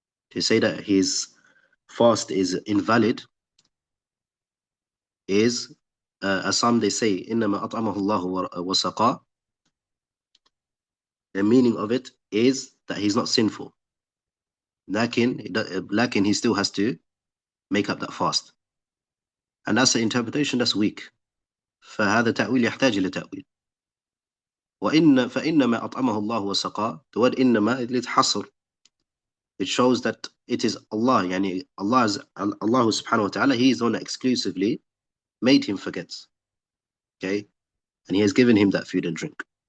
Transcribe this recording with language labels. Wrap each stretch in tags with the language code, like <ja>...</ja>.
<en>to say that his fast is invalid is, as some they say,</en> <ar>إِنَّمَا أَطْعَمَهُ اللَّهُ وَسَقَاهُ.</ar> <en>The meaning of it is that he's not sinful. Lakin he still has to make up that fast. And that's an interpretation that's weak.</en> <ar>فهذا تأويل يحتاج إلى تأويل. فإنما أطعمه الله وسقاه.</ar> <en>The word إنما, it's حصر. It shows that it is Allah, يعني Allah subhanahu wa ta'ala, He is the one that exclusively made him forget. Okay? And He has given him that food and drink.</en>